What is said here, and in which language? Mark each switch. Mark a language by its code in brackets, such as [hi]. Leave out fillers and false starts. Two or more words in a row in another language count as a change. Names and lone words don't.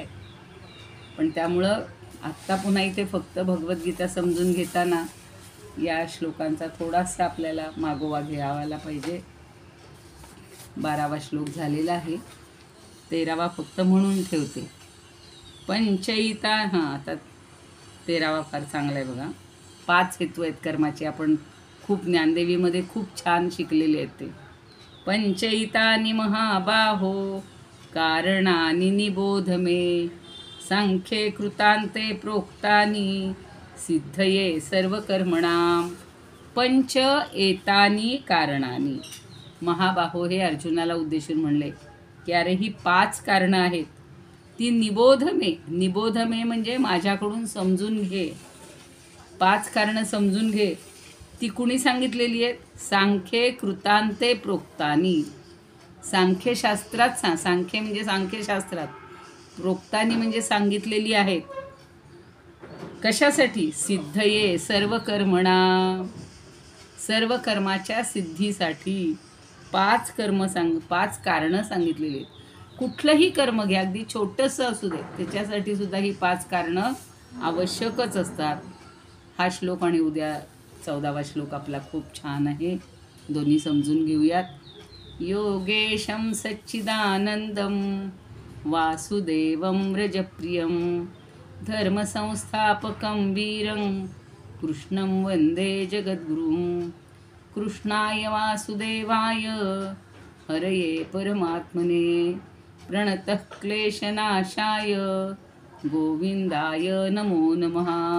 [mr] पण त्यामुळं आत्ता पुन्हा इथे फक्त भगवद्गीता समजून घेताना या श्लोकांचा थोडासा आपल्याला मागोवा घ्यावायला पाहिजे. 12वा श्लोक झालेला आहे. 13वा फक्त म्हणून ठेवते. पंचयिता, हां आता 13वा फार चांगला आहे बघा. 5 हेतू आहेत कर्माचे, आपण खूप ज्ञानदेवीमध्ये खूप छान शिकलेले आहेत ते. [sa] पंचयितानि महाबाहो कारणानि निबोध मे, सांख्ये कृतान्ते प्रोक्तानि सिद्धये सर्वकर्मणाम. पंच एतानी कारणानी. [mr] महाबाहो हे अर्जुनाला उद्देशून म्हणले की अरे ही 5 कारणं आहेत, ती [sa] निबोध मे [mr] म्हणजे माझ्याकडून समजून घे. 5 कारणं समजून घे. ती कुणी सांगितलेली आहेत? [sa] सांख्ये कृतांते प्रोक्तानी. [mr] सांख्यशास्त्रात सांख्य म्हणजे सांख्यशास्त्रात, प्रोक्तानी म्हणजे सांगितलेली आहेत. कशासाठी? [sa] सिद्धये सर्व कर्मणा, [mr] सर्व कर्माच्या सिद्धीसाठी 5 कारणं सांगितलेली आहेत. कुठलंही कर्म घ्या, अगदी छोटंसं असू दे, त्याच्यासाठी सुद्धा ही 5 कारणं आवश्यकच असतात. हा श्लोक आणि उद्या 14वा श्लोक आपला खूप छान आहे, दोन्ही समजून घेऊयात. [sa] योगेशं सच्चिदानंदं वासुदेवं व्रजप्रियं धर्मसंस्थापकं वीरं कृष्णं वन्दे जगद्गुरुं. कृष्णाय वासुदेवाय हरये परमात्मने प्रणतः क्लेशनाशाय गोविंदाय नमो नमः.